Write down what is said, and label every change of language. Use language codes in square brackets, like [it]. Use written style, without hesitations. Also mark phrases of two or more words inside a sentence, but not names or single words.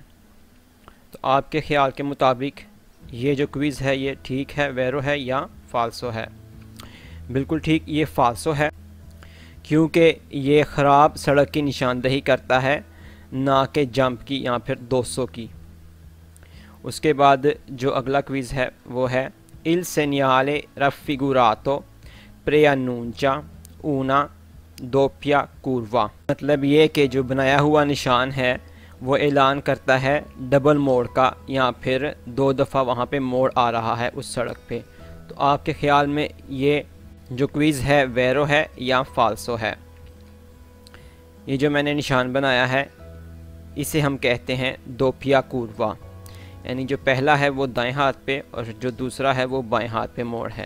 [hi] तो आपके ख्याल के मुताबिक ये जो क्विज़ है ये ठीक है, वेरो है या फाल्सो है? बिल्कुल ठीक, ये फाल्सो है, क्योंकि ये ख़राब सड़क की निशानदही करता है, ना कि जंप की या फिर 200 की। उसके बाद जो अगला क्विज़ है वो है [it] il segnale raffigurato preannuncia una doppia curva, [hi] मतलब ये कि जो बनाया हुआ निशान है वो ऐलान करता है डबल मोड़ का, या फिर 2 दफ़ा वहाँ पे मोड़ आ रहा है उस सड़क पे। तो आपके ख़्याल में ये जो क्विज़ है वेरो है या फाल्सो है? ये जो मैंने निशान बनाया है इसे हम कहते हैं [it] doppia curva, [hi] यानी जो पहला है वो दाएं हाथ पे और जो दूसरा है वो बाएं हाथ पे मोड़ है।